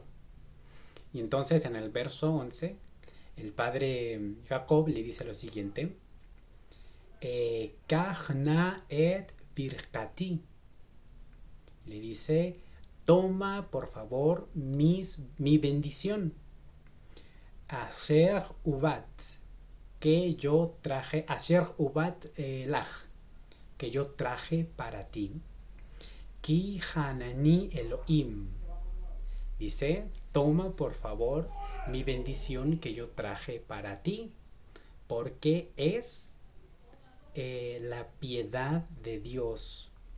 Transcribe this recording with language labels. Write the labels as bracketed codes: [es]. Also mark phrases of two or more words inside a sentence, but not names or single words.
[es] Y entonces en el verso 11, el padre Jacob le dice lo siguiente: [he] קח נא את ברכתי. [es] Le dice, toma por favor mi bendición. [he] אשר הובאת, [es] que yo traje, [he] אשר הובאת לך, [es] que yo traje para ti. [he] כי חנני אלהים. [es] Dice, toma por favor mi bendición que yo traje para ti, porque es la piedad de Dios.